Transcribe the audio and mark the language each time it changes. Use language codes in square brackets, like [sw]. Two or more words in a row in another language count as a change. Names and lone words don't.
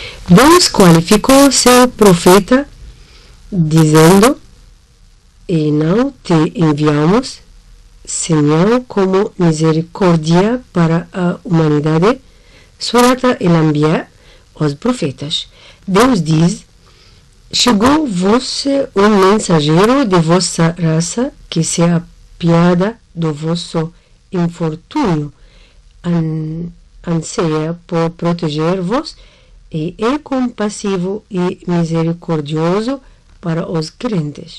[pt] Deus qualificou seu profeta dizendo: e não te enviamos senão como misericórdia para a humanidade. Surat al-Anbiya, os profetas. Deus diz: chegou-vos um mensageiro de vossa raça que se apiada do vosso infortúnio, anseia por proteger-vos e é compassivo e misericordioso para os crentes.